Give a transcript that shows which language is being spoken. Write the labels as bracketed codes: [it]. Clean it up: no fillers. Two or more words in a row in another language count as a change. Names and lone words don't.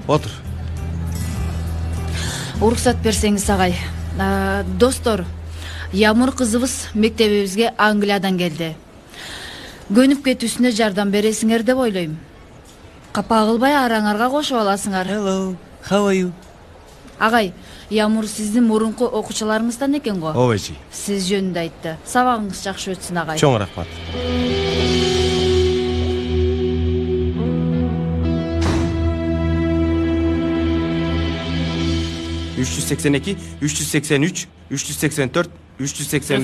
[ky] Отур. Уруксат берсеңиз, агай. Достор, Ямур кызыбыз мектебибизге Англиядан келди. Көнүп кетүүсүнө жардам бересиңер деп ойлойм. Капа кылбай араңарга кошуп аласыңар. [en] Hello, how are you? [ky] Агай, Ямур сиздин мурунку окуучуларыңыздан экен го. Ооба эжи. Сиз жөнүндө айтты. Сабагыңыз жакшы өтсүн, агай. Чоң рахмат. 382, 383, 384, 385.